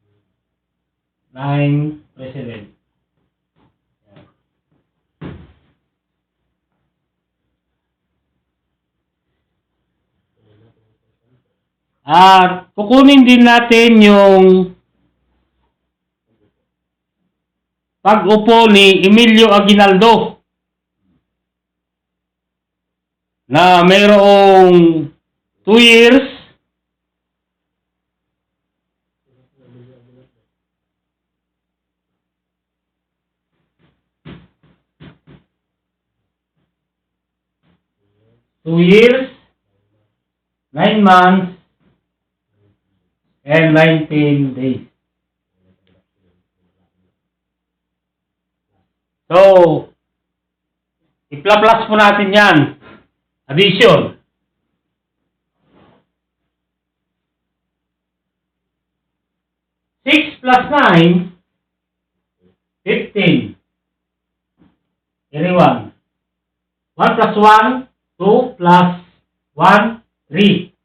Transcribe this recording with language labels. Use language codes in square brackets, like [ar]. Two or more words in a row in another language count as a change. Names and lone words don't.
[tl] 9 president. At kukunin din natin yung pag-upo ni Emilio Aguinaldo na mayroong [en] 2 years, 9 months, and 19 days. [tl] So, i-plus po natin yan. [en] Addition. Six plus 9, 15. Carry 1. 1 plus 1, 2 plus 1, 3.